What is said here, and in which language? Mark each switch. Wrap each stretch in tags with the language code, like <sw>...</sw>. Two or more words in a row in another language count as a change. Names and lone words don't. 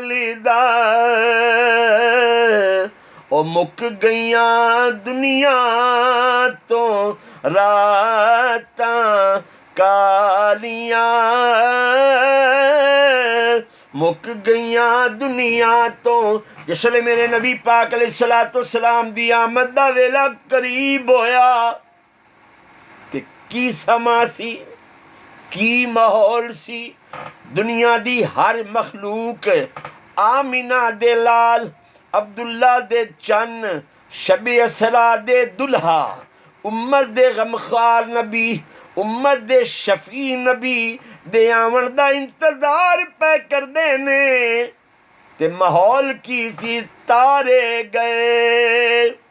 <pa>دا او مک گئیاں دنیا تو راتاں کالیاں مک گئیاں دنیا تو جس لئے میرے نبی پاک علیہ السلام دی آمد دا ویلا قریب ہویا تے کی سما سی کی ماحول سی دنیا دی ہر مخلوق آمینہ دے لال عبداللہ دے چن شب اسرا دے دلہا امت دے غمخوار نبی امت دے شفیع نبی دے آمن دا انتظار پہ کر دینے تے ماحول کی سی تارے گئے</pa>